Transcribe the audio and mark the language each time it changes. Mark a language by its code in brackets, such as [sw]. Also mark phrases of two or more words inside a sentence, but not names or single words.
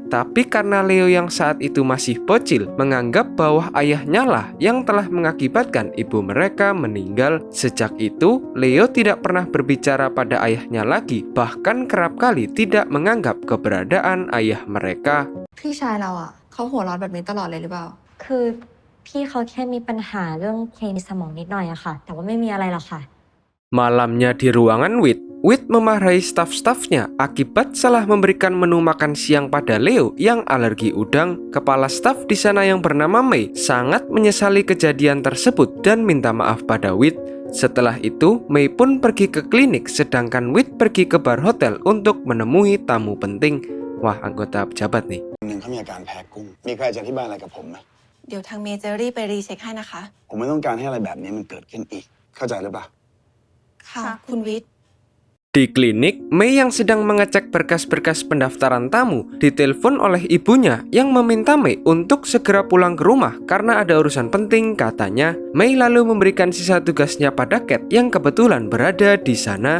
[id] Tapi karena Leo yang saat itu masih bocil, menganggap bahwa ayahnya lah yang telah mengakibatkan ibu mereka meninggal. Sejak itu, Leo tidak pernah berbicara pada ayahnya lagi, bahkan kerap kali tidak menganggap keberadaan ayah mereka. [th] พี่ชายเราอ่ะเขาหัวร้อนแบบนี้ตลอดเลยหรือเปล่า คือพี่เขาแค่มีปัญหาเรื่องเพลงในสมองนิดหน่อยอะค่ะแต่ว่าไม่มีอะไรหรอกค่ะ [id] Malamnya di ruangan Wit memarahi staf-stafnya akibat salah memberikan menu makan siang pada Leo yang alergi udang. Kepala staf di sana yang bernama Mei sangat menyesali kejadian tersebut dan minta maaf pada Wit. Setelah itu, Mei pun pergi ke klinik sedangkan Wit pergi ke bar hotel untuk menemui tamu penting. Wah, anggota pejabat nih. [th] หนึ่งเขามีอาการแพ้กุ้งมีใครจะอธิบายอะไรกับผมไหม เดี๋ยวทางเมย์จะรีบไปรีเช็คให้นะคะ ผมไม่ต้องการให้อะไรแบบนี้มันเกิดขึ้นอีกเข้าใจหรือเปล่า ค่ะ คุณวิทย์ [id] Di klinik, Mei yang sedang mengecek berkas-berkas pendaftaran tamu ditelepon oleh ibunya yang meminta Mei untuk segera pulang ke rumah karena ada urusan penting katanya. Mei lalu memberikan sisa tugasnya pada Cat yang kebetulan berada di sana.